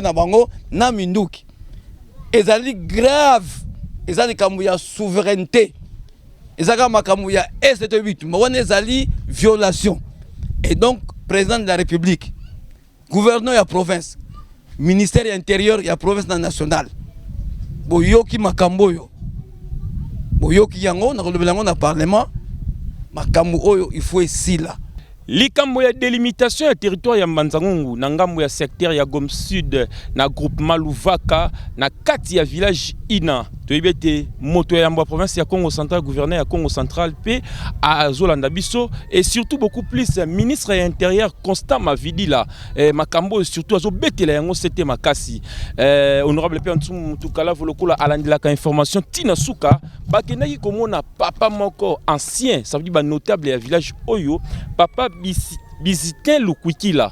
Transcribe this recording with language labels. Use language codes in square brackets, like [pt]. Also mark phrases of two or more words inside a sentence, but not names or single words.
[ln] na bango na minduki ezali grave ezali kambu ya souveraineté ezaka makambu ya est mwana ezali [fr] violation et donc président de la République [ln] gouverneur ya province [fr] ministère intérieur [ln] ya province nationale boyoki makambo yo boyoki yango na kolobela yango na parlement makambo oyo [fr] il faut [ln] esila likambo ya délimitation ya territoire ya Mbanza Ngungu na ngambo ya secteur ya Gom Sud na groupement Luvaka na kati ya village Ina toyebete moto ya mbo province ya Congo central gouverneur ya Congo central pe a Zolanda biso [fr] et surtout beaucoup plus ministre de l'intérieur [ln] Constant Mavidila makambo surtout azo betela yango c'était makasi honorable Pierre Ntsumu Mutukala volokola alandila ka information tina suka bakendaki komona papa moko ancien [fr] ça veut dire [ln] ba notable ya village oyo papa Bizitin Lukwikila.